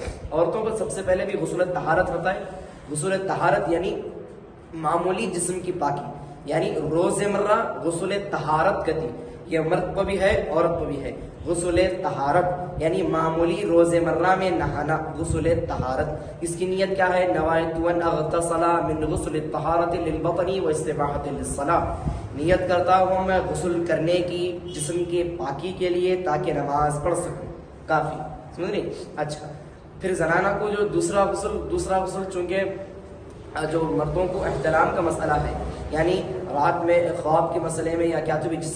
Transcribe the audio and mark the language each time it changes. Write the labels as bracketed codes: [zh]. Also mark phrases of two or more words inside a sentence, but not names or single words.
[ur] عورتوں پر سب سے پہلے بھی غسل طہارت ہوتا ہے۔ غسل طہارت یعنی معمولی جسم کی پاکی، یعنی روز مرہ غسل طہارت کتی، یہ مرد پر بھی ہے عورت پر بھی ہے۔ غسل طہارت یعنی معمولی روز مرہ میں نہانا، غسل طہارت۔ اس کی نیت کیا ہے؟ [ar] نوائت ان اغتسل من غسل الطہارت للبطن واستباحۃ للصلاۃ، [ur] نیت کرتا ہوں میں غسل کرنے کی جسم کے پاکی کے لیے تاکہ نماز پڑھ سکوں، کافی، سمجھ رہی؟ اچھا، پھر زنانہ کو جو دوسرا غسل چونکہ جو مردوں کو احتلام کا مسئلہ ہے، یعنی رات میں خواب کے مسئلے میں یا کیا تو بھی جسم